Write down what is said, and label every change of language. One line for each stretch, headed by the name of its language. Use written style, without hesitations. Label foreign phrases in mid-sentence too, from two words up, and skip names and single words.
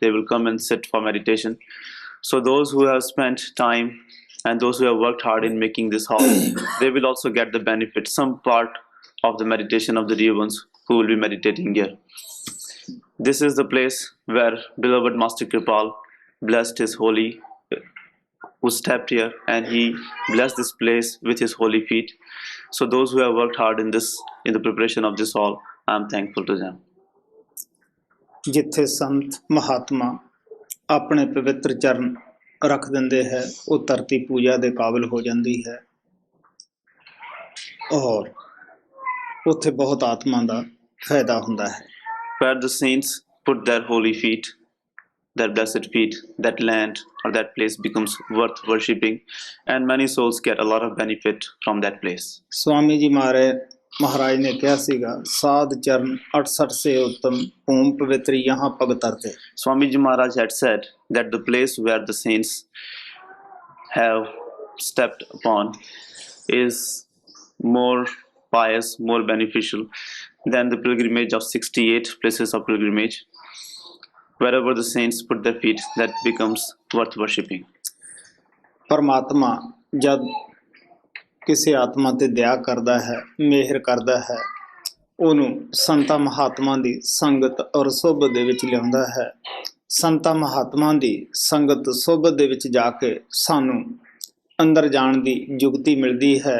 English: They will come and sit for meditation. So those who have spent time and those who have worked hard in making this hall, they will also get the benefit, some part of the meditation of the dear ones who will be meditating here. This is the place where beloved Master Kripal blessed his holy, who stepped here and he blessed this place with his holy feet. So those who have worked hard in the preparation of this hall, I am thankful to them.
Punjabi: ਜਿੱਥੇ ਸੰਤ ਮਹਾਤਮਾ ਆਪਣੇ ਪਵਿੱਤਰ ਚਰਨ ਰੱਖ ਦਿੰਦੇ ਹੈ, ਉਹ ਧਰਤੀ ਪੂਜਾ ਦੇ ਕਾਬਿਲ ਹੋ ਜਾਂਦੀ ਹੈ ਔਰ ਉੱਥੇ ਬਹੁਤ ਆਤਮਾ ਦਾ ਫਾਇਦਾ ਹੁੰਦਾ ਹੈ।
English: Where the saints put their holy feet, their blessed feet, that land or that place becomes worth worshipping and many souls get a lot of benefit from that place.
Punjabi: ਸਵਾਮੀ ਜੀ ਮਹਾਰਾਜ ਨੇ ਕਿਹਾ ਸੀਗਾ,
Hindi: साध चरन 68 से उत्तम भूम पवित्री यहाँ भगत तरते।
English: Swami Ji Maharaj had said that the place where the saints have stepped upon is more pious, more beneficial than the pilgrimage of 68 places of pilgrimage. Wherever the saints put their feet, that becomes worth worshipping.
Punjabi: ਪਰਮਾਤਮਾ ਜਦ ਕਿਸੇ ਆਤਮਾ ਤੇ ਦਇਆ ਕਰਦਾ ਹੈ, ਮਿਹਰ ਕਰਦਾ ਹੈ, ਉਹਨੂੰ ਸੰਤਾਂ ਮਹਾਤਮਾ ਦੀ ਸੰਗਤ ਔਰ ਸੋਭਤ ਦੇ ਵਿੱਚ ਲਿਆਉਂਦਾ ਹੈ। ਸੰਤਾਂ ਮਹਾਤਮਾ ਦੀ ਸੰਗਤ ਸੋਭਤ ਦੇ ਵਿੱਚ ਜਾ ਕੇ ਸਾਨੂੰ ਅੰਦਰ ਜਾਣ ਦੀ ਯੁਕਤੀ ਮਿਲਦੀ ਹੈ।